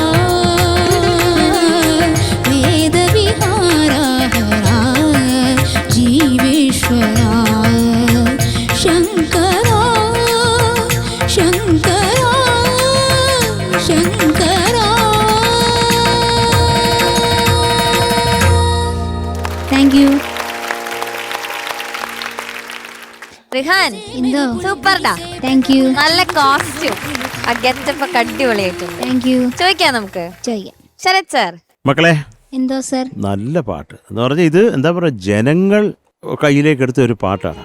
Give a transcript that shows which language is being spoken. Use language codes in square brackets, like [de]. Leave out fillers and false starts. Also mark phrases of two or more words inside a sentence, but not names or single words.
[te] వేద విహారా హరా జీవేశ్వరా శంకరా శంకరా శంకరా. [en] Thank you. [ml] റിഹാൻ സൂപ്പർടാ. [en] Thank you. [ml] നല്ല കോസ്റ്റ്യൂം, ആ ഗെറ്റപ്പ് ഒക്കെ അടിപൊളിയായിട്ടുണ്ട്. [en] Thank you. [ml] ചോദിക്കാം നമുക്ക്. ചോദിക്കാം. ശരത് സാർ മക്കളെ, എന്തോ സർ? നല്ല പാട്ട് എന്ന് പറഞ്ഞാൽ ഇത് എന്താ പറയുക, ജനങ്ങൾ കയ്യിലേക്ക് എടുത്ത ഒരു പാട്ടാണ്.